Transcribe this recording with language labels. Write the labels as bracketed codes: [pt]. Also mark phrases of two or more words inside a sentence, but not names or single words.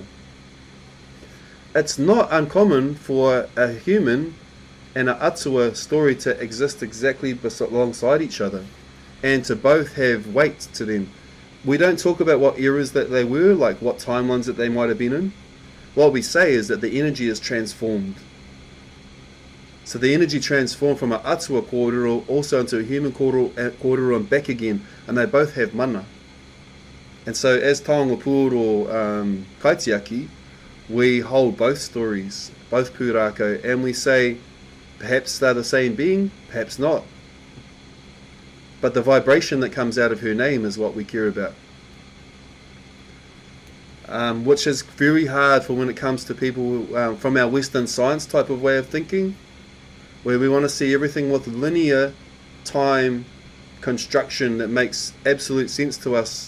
[en] It's not uncommon for a human and a atua story to exist exactly alongside each other and to both have weight to them. We don't talk about what eras that they were, like what timelines that they might have been in. What we say is that the energy is transformed. So the energy transformed from an [mi] atua kōrero [en] also into a human kōrero and back again, and they both have mana. And so as [mi] taonga puoro kaitiaki, [en] we hold both stories, both pūrākau, and we say perhaps they're the same being, perhaps not. But the vibration that comes out of her name is what we care about. Which is very hard for when it comes to people from our Western science type of way of thinking, where we want to see everything with linear time construction that makes absolute sense to us.